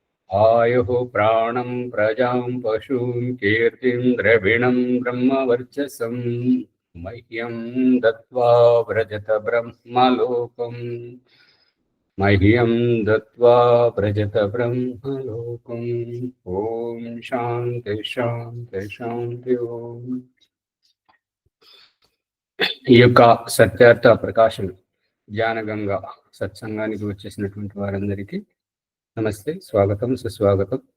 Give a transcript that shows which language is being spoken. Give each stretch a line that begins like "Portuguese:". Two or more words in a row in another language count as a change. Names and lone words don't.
Sanskrit: आयुः प्राणं प्रजां पशून् कीर्तिं द्रविणं ब्रह्मवर्चसं मह्यं दत्त्वा व्रजत ब्रह्मलोकम् मह्यं दत्त्वा व्रजत ब्रह्मलोकम्। ॐ शान्ति शान्ति शान्ति ॐ.
Telugu: ఈ యొక్క సత్యార్థ ప్రకాశం జ్ఞానగంగా సత్సంగానికి వచ్చేసినటువంటి వారందరికీ నమస్తే, స్వాగతం, సుస్వాగతం.